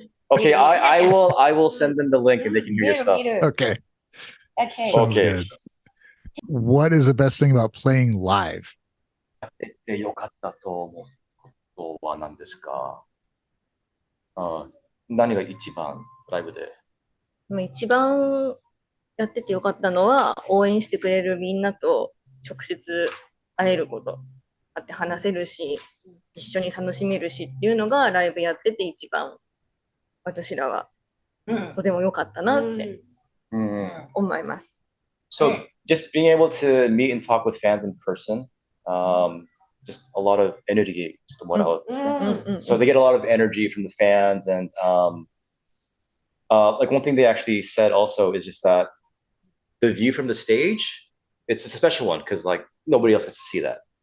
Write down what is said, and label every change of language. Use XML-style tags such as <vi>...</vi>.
<en>Okay, I will send them the link and they can hear your stuff. Okay. Okay. Good. What is the best thing about playing live?</en> <ja>でよかったと思うことは何ですか？何が一番ライブで？一番やっててよかったのは、応援してくれるみんなと直接会えること。会って話せるし、一緒に楽しめるしっていうのがライブやってて一番私らはとても良かったなって思います。</ja> <en>So just being able to meet and talk with fans in person, just a lot of energy</en> <ja>ちょっともらうですね。</ja> <en>So they get a lot of energy from the fans and like one thing they actually said also is just that the view from the stage, it's a special one because like nobody else gets to see that.</en>